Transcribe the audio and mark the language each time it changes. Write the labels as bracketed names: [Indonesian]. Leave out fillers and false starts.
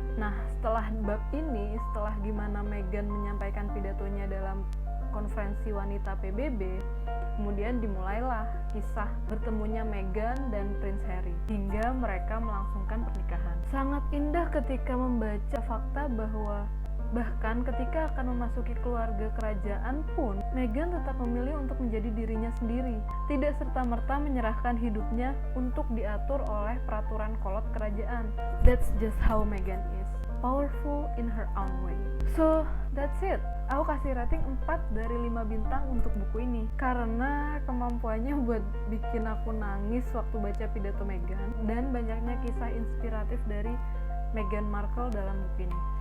[Indonesian] Nah, setelah bab ini, setelah gimana Meghan menyampaikan pidatonya dalam konferensi wanita PBB, kemudian dimulailah kisah bertemunya Meghan dan Prince Harry hingga mereka melangsungkan pernikahan. Sangat indah ketika membaca fakta bahwa bahkan ketika akan memasuki keluarga kerajaan pun, Meghan tetap memilih untuk menjadi dirinya sendiri, tidak serta-merta menyerahkan hidupnya untuk diatur oleh peraturan kolot kerajaan. [English] That's just how Meghan is, powerful in her own way. So, that's it. [Indonesian] Aku kasih rating 4 dari 5 bintang untuk buku ini karena kemampuannya buat bikin aku nangis waktu baca pidato Meghan dan banyaknya kisah inspiratif dari Meghan Markle dalam buku ini.